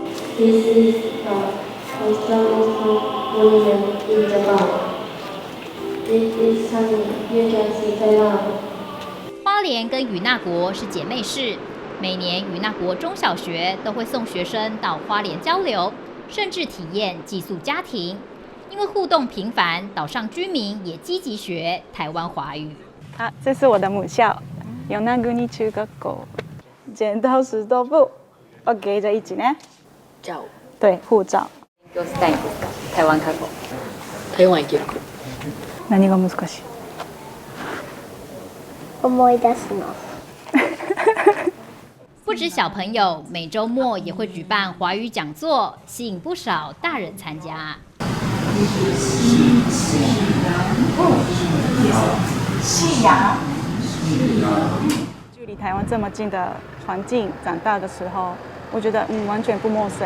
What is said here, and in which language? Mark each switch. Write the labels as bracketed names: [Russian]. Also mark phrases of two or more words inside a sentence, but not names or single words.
[Chinese] 花莲跟与那国是姐妹市，每年与那国中小学都会送学生到花莲交流，甚至体验寄宿家庭。因为互动频繁，岛上居民也积极学台湾华语。这是我的母校，与那国中学校。剪刀石头布 ，OK， [Japanese] じゃあ1ね。 [Chinese] 照。对，护照。 [Japanese] どうしたいんですか？台湾過去。台湾行けるか。何が難しい？思い出すの。 [Chinese] 不止小朋友，每周末也会举办华语讲座，吸引不少大人参加。夕阳。距离台湾这么近的环境长大的时候，我觉得完全不陌生。